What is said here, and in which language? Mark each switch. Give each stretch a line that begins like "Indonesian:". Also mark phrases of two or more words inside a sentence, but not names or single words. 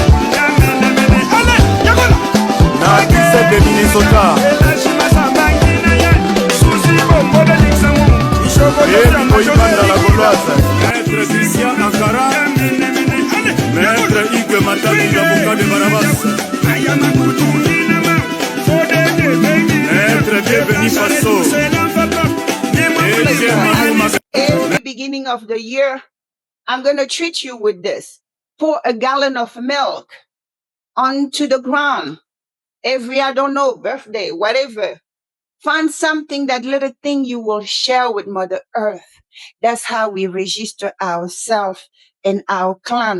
English: Natise de Minnesota, Ebi Moïbanda la Gauloise, Maître Christian Ankara, Maître Ike Matali Labuka de Barabas, Maître Bienveni Faso, Eche Manu Mabengo. Every beginning of the year, I'm going to treat you with this. Pour a gallon of milk onto the ground. Every, birthday, whatever. Find something, that little thing you will share with Mother Earth. That's how we register ourselves and our clan.